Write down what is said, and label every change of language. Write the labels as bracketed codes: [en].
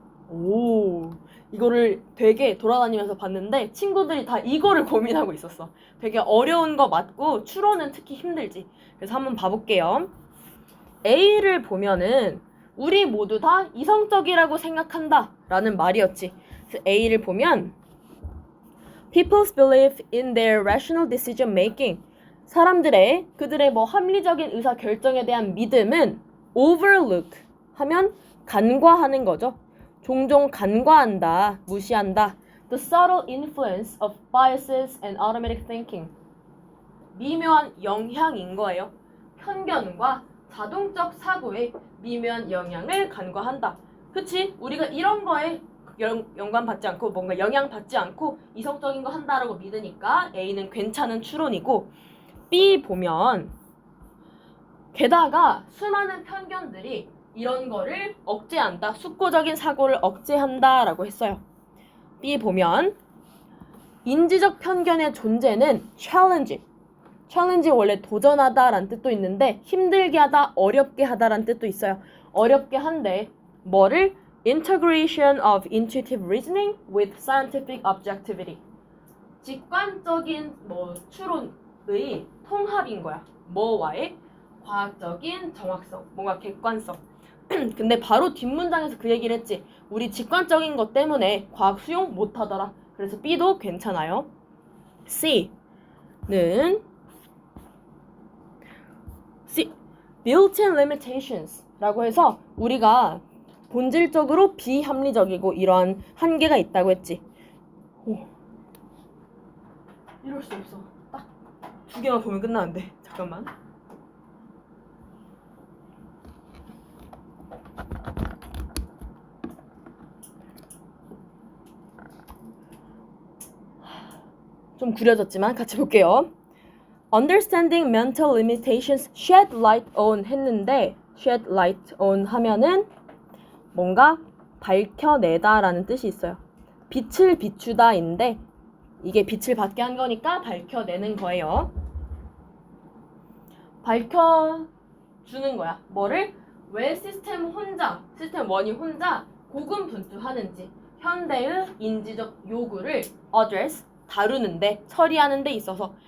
[ko] 오, 이거를 되게 돌아다니면서 봤는데 친구들이 다 이거를 고민하고 있었어. 되게 어려운 거 맞고 추론은 특히 힘들지. 그래서 한번 봐볼게요. A를 보면은 우리 모두 다 이성적이라고 생각한다 라는 말이었지. 그래서 A를 보면 [en] People's belief in their rational decision making. [ko] 사람들의 그들의 뭐 합리적인 의사 결정에 대한 믿음은 overlook 하면 간과하는 거죠. 종종 간과한다, 무시한다. [en] The subtle influence of biases and automatic thinking. [ko] 미묘한 영향인 거예요. 편견과 자동적 사고에 미묘한 영향을 간과한다. 그치? 우리가 이런 거에 연관받지 않고 뭔가 영향받지 않고 이성적인 거 한다라고 믿으니까 A는 괜찮은 추론이고, B 보면 게다가 수많은 편견들이 이런 거를 억제한다. 숙고적인 사고를 억제한다 라고 했어요. B 보면 인지적 편견의 존재는 challenge 원래 도전하다 라는 뜻도 있는데 힘들게 하다, 어렵게 하다 라는 뜻도 있어요. 어렵게 한데 뭐를? [en] Integration of intuitive reasoning with scientific objectivity. [ko] 직관적인 추론의 통합인 거야. 뭐와의? 과학적인 정확성, 뭔가 객관성. 근데 바로 뒷문장에서 그 얘기를 했지. 우리 직관적인 것 때문에 과학 수용 못하더라. 그래서 B도 괜찮아요. C는 built-in limitations 라고 해서 우리가 본질적으로 비합리적이고 이러한 한계가 있다고 했지. 이럴 수 없어. 딱 2개만 보면 끝나는데. 잠깐만. 좀 구려졌지만 같이 볼게요. [en] Understanding mental limitations shed light on [ko] 했는데 [en] shed light on [ko] 하면은 뭔가 밝혀내다 라는 뜻이 있어요. 빛을 비추다인데 이게 빛을 받게 한 거니까 밝혀내는 거예요. 밝혀주는 거야. 뭐를? 왜 시스템 1이 혼자 고군분투하는지 현대의 인지적 요구를 address, 다루는데, 처리하는 데 있어서.